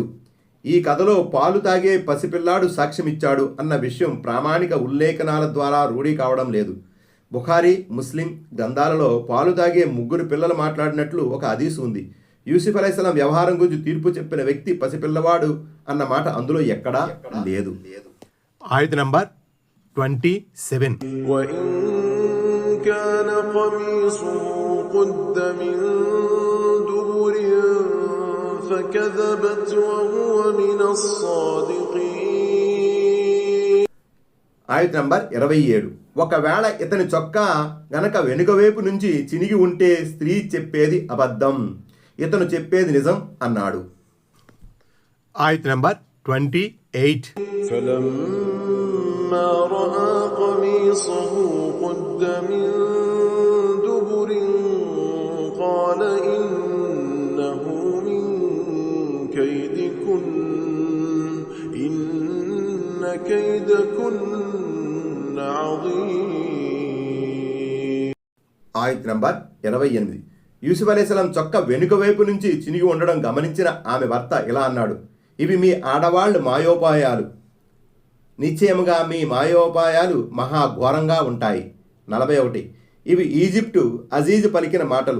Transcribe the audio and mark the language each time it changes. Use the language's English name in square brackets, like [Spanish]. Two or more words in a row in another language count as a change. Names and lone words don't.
[Telugu] ఈ కథలో పాలు తాగే పసిపిల్లాడు సాక్ష్యమిచ్చాడు అన్న విషయం ప్రామాణిక ఉల్లేఖనాల ద్వారా రూఢీ కావడం లేదు. బుఖారీ, ముస్లిం గ్రంథాలలో పాలు తాగే 3 పిల్లలు మాట్లాడినట్లు ఒక హదీసు ఉంది. యూసుఫ్ అలైహిస్సలాం వ్యవహారం గురించి తీర్పు చెప్పిన వ్యక్తి పసిపిల్లవాడు అన్న మాట అందులో ఎక్కడా లేదు. ఆయత్ నంబర్ 27. [Arabic] وإن كان قميصه قد من دبر فكذبت وهو من الصادقين. [Telugu] ఆయత నంబర్ 27. ఒకవేళ ఇతని చొక్కా గనక వెనుక వైపు నుంచి చినిగి ఉంటే స్త్రీ చెప్పేది అబద్ధం, ఇతను చెప్పేది నిజం అన్నాడు. ఆయత నంబర్ 28. [Arabic] فلما رأى قميصه قد من دبر قال إنه من كيدكن إن كيدكن عظيم. [Telugu] ఆయత నంబర్ 28. యూసుఫ్ అలైహిస్సలాం చొక్క వెనుక వైపు నుంచి చినిగి ఉండడం గమనించిన ఆమె భర్త ఇలా అన్నాడు, ఇవి మీ ఆడవాళ్ళు మాయోపాయాలు, నిశ్చయముగా మీ మాయోపాయాలు మహాఘోరంగా ఉంటాయి. 41. ఇవి ఈజిప్టు అజీజు పలికిన మాటలు.